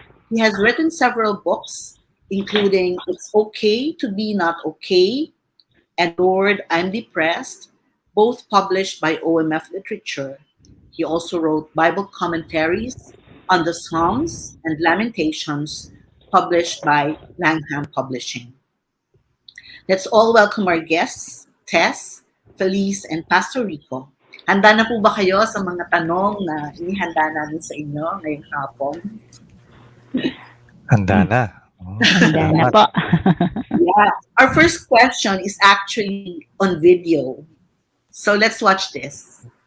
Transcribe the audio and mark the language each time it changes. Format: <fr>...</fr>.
<en>He has written several books, including It's Okay to Be Not Okay and Lord, I'm Depressed, both published by OMF Literature. He also wrote Bible commentaries on the Psalms and Lamentations, published by Langham Publishing. Let's all welcome our guests, Tess, Felice, and Pastor Rico.</en> <tl>Handa na po ba kayo sa mga tanong na inihanda namin sa inyo ngayong hapon? Handa na. Handa na Salamat. po.</tl> <en>Yeah. Our first question is actually on video. So let's watch this.</en>